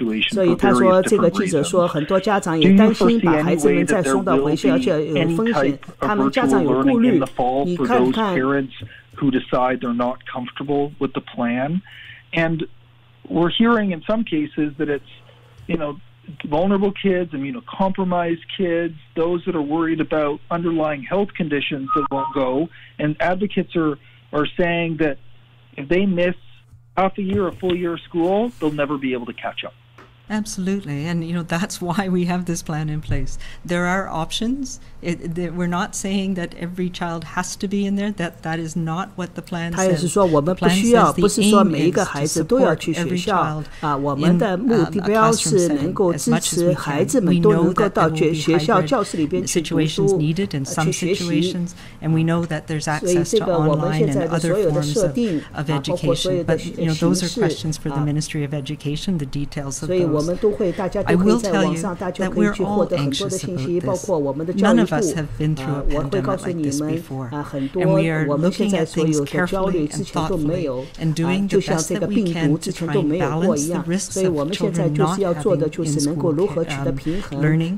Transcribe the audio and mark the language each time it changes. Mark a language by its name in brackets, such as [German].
[Chinese] 所以他说，这个记者说，很多家长也担心把孩子们再送到回去，而且有风险，他们家长有顾虑。你看看。 [English] Who decide they're not comfortable with the plan, and we're hearing in some cases that it's vulnerable kids, immunocompromised kids, those that are worried about underlying health conditions that won't go, and advocates are saying that if they miss half a year, a full year of school, they'll never be able to catch up. Absolutely, and that's why we have this plan in place. There are options. We're not saying that every child has to be in there. That is not what the plan says. [Chinese] 他也是说，我们不需要，不是说每一个孩子都要去学校我们的目标是能够支持孩子们都能够到学校教室里边去读书，去学习。 [English] And we know that there's access to online and other forms of education. But those are questions for the Ministry of Education. The details of those. [Chinese] 我们都会，大家都可以在网上，大家可以去获得很多的信息，包括我们的教育部。我会告诉你们很多我们现在所有的焦虑之前都没有，就像这个病毒之前都没有过一样。所以我们现在就是要做的就是能够如何取得平衡。